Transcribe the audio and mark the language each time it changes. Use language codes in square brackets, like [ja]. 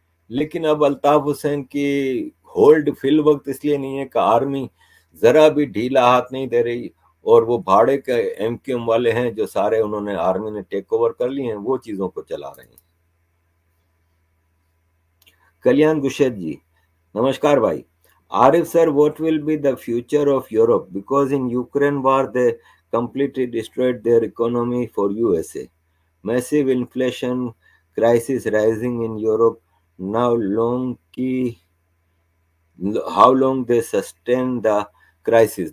[ur] لیکن اب الطاف حسین کی ہولڈ فی الوقت اس لیے نہیں ہے کہ آرمی ذرا بھی ڈھیلا ہاتھ نہیں دے رہی, اور وہ بھاڑے کے ایم کیو ایم والے ہیں جو سارے انہوں نے آرمی نے ٹیک اوور کر لی ہیں, وہ چیزوں کو چلا رہے ہیں. کلیان گشید جی, نمسکار بھائی. [en] Arif sir, what will be the future of Europe? Because in Ukraine war they completely destroyed their economy for USA. Massive inflation, crisis rising in Europe. Now long की how long they sustain the crisis.